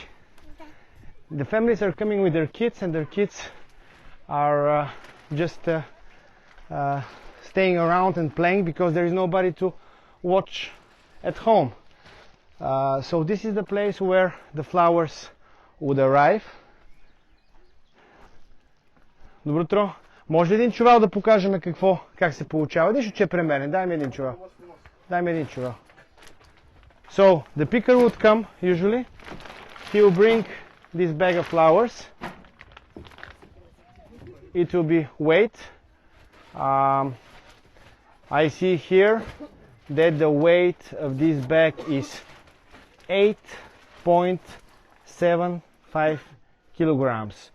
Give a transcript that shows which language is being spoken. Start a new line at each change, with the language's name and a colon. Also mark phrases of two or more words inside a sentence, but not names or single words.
English: The families are coming with their kids, and their kids are just staying around and playing because there is nobody to watch at home. So this is the place where the flowers would arrive.
Bulgarian: Добро утро. Може ли един чувал да покажем как се получава? Нищо, че е премерен. Дай ми един чувал. Дай ми един чувал.
English: So the picker would come usually. He will bring this bag of flowers. It will be weighed. I see here that the weight of this bag is 8.75 kilograms.